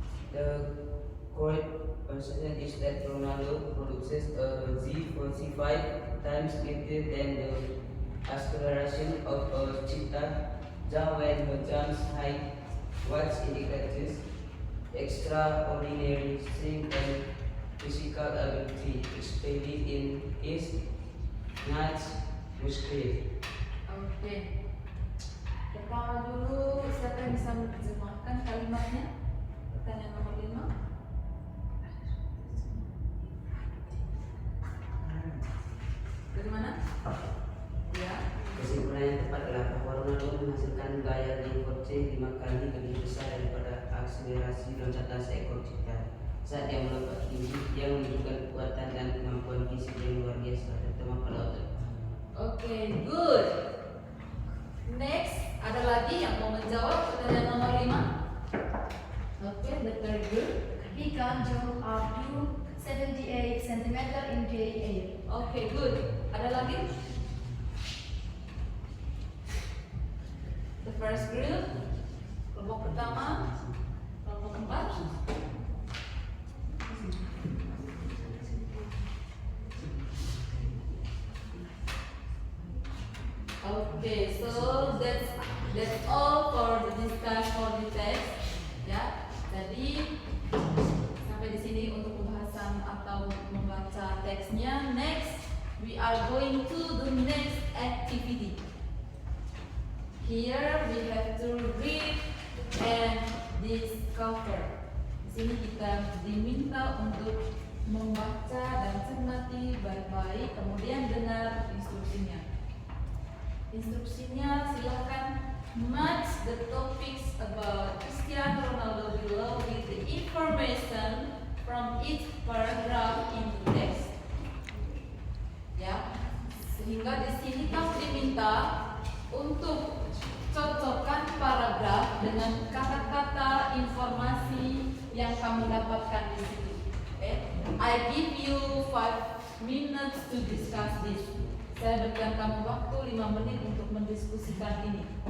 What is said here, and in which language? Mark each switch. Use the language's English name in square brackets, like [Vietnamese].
[English] The correct assumption is that Ronaldo produces a Z45 times greater than the acceleration of a cheetah when he jumps high, which indicates extraordinary strength and physical ability, especially in his nuts muscle. [Indonesian] Oke. Pertama dulu, siapa yang bisa menerjemahkan kalimatnya? Pertanyaan nomor 5. Dari mana? Ya. Kesimpulan yang tepat adalah bahwa Ronaldo menghasilkan gaya Z45 5 kali lebih besar daripada akselerasi loncatan seekor cheetah. Saat dia melompat tinggi, dia menunjukkan kekuatan dan kemampuan fisik yang luar biasa, terutama pada otot. [English] Oke, good. [Indonesian] Next, ada lagi yang mau menjawab pertanyaan nomor 5? [English] Oke, the third group. He can jump up to 78 cm in the air. Oke, good. [Indonesian] Ada lagi? [English] The first group, [Indonesian] kelompok pertama, kelompok keempat. [English] Okay, so that's all for the discussion for the text. [Indonesian] Ya, jadi sampai di sini untuk pembahasan atau membaca teksnya. Next, [English] we are going to the next activity. Here we have to read and discover. [Indonesian] Di sini kita diminta untuk membaca dan cermati baik-baik, kemudian dengar instruksinya. Instruksinya silakan [English] match the topics about Cristiano Ronaldo below with the information from each paragraph in the text. [Indonesian] Ya, sehingga di sini kamu diminta untuk cocokkan paragraf dengan kata-kata informasi yang kamu dapatkan di situ. [English] I give you 5 minutes to discuss this. [Indonesian] Saya berikan kamu waktu 5 menit untuk mendiskusikan ini.